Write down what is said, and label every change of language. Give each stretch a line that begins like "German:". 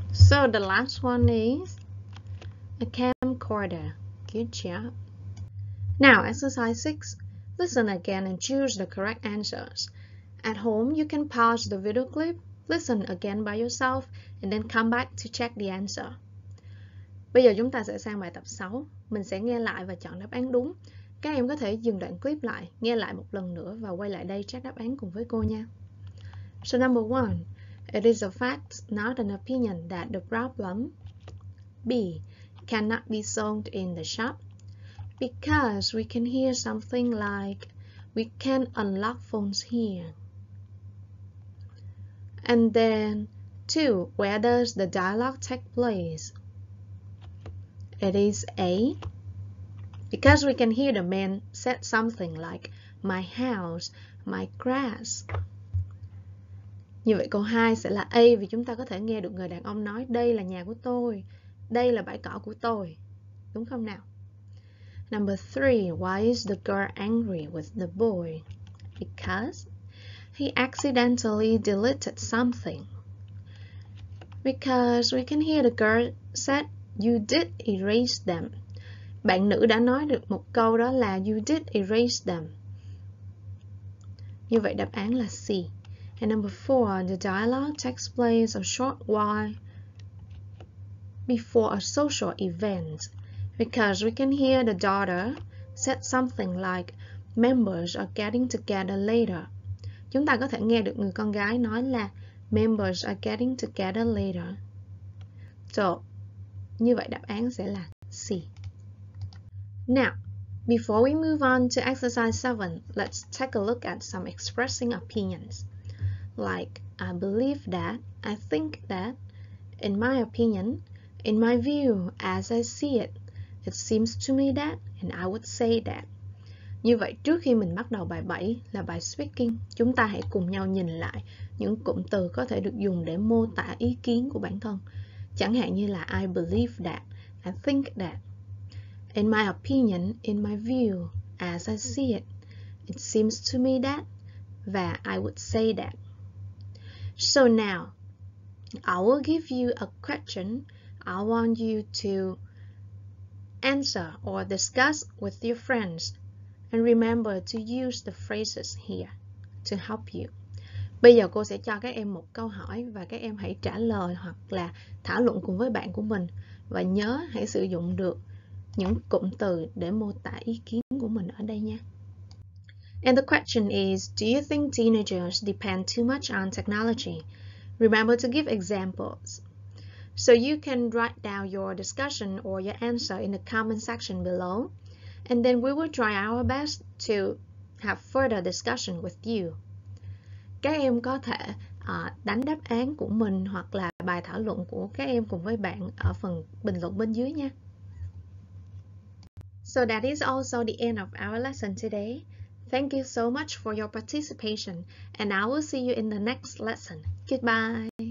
English: So the last one is a camcorder. Good job. Now, exercise 6. Listen again and choose the correct answers. At home, you can pause the video clip, listen again by yourself, and then come back to check the answer.
Vietnamese: Bây giờ chúng ta sẽ sang bài tập 6. Mình sẽ nghe lại và chọn đáp án đúng. Các em có thể dừng đoạn clip lại, nghe lại một lần nữa và quay lại đây check đáp án cùng với cô nha.
English: So number 1. It is a fact, not an opinion, that the problem B. Cannot be sold in the shop because we can hear something like we can't unlock phones here. And then 2. Where does the dialogue take place? It is A. Because we can hear the man said something like my house, my grass.
Vietnamese: Như vậy câu 2 sẽ là A vì chúng ta có thể nghe được người đàn ông nói đây là nhà của tôi, đây là bãi cỏ của tôi. Đúng không nào?
English: Number 3. Why is the girl angry with the boy? Because he accidentally deleted something. Because we can hear the girl said you did erase them.
Vietnamese: Bạn nữ đã nói được một câu đó là
English: you did erase them.
Vietnamese: Như vậy đáp án là C.
English: And number 4, the dialogue takes place a short while before a social event. Because we can hear the daughter said something like members are getting together later.
Vietnamese: Chúng ta có thể nghe được người con gái nói là
English: members are getting together later.
Vietnamese: So, như vậy đáp án sẽ là C.
English: Now, before we move on to exercise 7, let's take a look at some expressing opinions. Like, I believe that, I think that, in my opinion, in my view, as I see it, it seems to me that, and I would say that.
Vietnamese: Như vậy, trước khi mình bắt đầu bài 7 là bài speaking, chúng ta hãy cùng nhau nhìn lại những cụm từ có thể được dùng để mô tả ý kiến của bản thân. Chẳng hạn như là
English: I believe that, I think that. In my opinion, in my view, as I see it, it seems to me that,
Vietnamese: và
English: I would say that. So now, I will give you a question. I want you to answer or discuss with your friends. And remember to use the phrases here to help you.
Vietnamese: Bây giờ cô sẽ cho các em một câu hỏi và các em hãy trả lời hoặc là thảo luận cùng với bạn của mình. Và nhớ hãy sử dụng được những cụm từ để mô tả ý kiến của mình ở đây nha.
English: And the question is, do you think teenagers depend too much on technology? Remember to give examples. So you can write down your discussion or your answer in the comment section below. And then we will try our best to have further discussion with you.
Vietnamese: Các em có thể đánh đáp án của mình hoặc là bài thảo luận của các em cùng với bạn ở phần bình luận bên dưới nha.
English: So that is also the end of our lesson today. Thank you so much for your participation and I will see you in the next lesson. Goodbye.